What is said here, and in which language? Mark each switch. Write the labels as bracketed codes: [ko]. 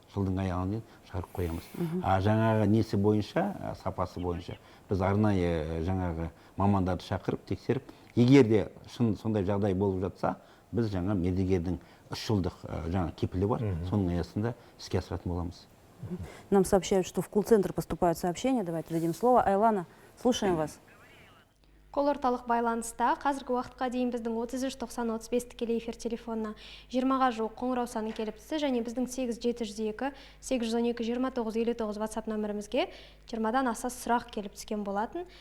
[kk] Жылдың аяғына дейін жарық қоямыз. Жаңағы несі бойынша, сапасы бойынша біз арнайы жаңағы мамандарды шақырып, тексеріп, егер де сондай жағдай болып жатса, біз жаңа мердігердің 3 жылдық жаңа кепілі бар, соның аясында іске асыратын боламыз. [ru] Нам сообщают, что в колл-центр поступают сообщения. Давайте дадим слово. Айлана, слушаем вас. [kk] Кол орталық байланыста қазіргі уақытқа дейін біздің 33-90-35 тікелей эфир телефонына 20-ға жуық қоңырау саны келіп түсті, және біздің 8702-812-2959 WhatsApp нөмірімізге 20-дан аса сұрақ келіп түскен болатын.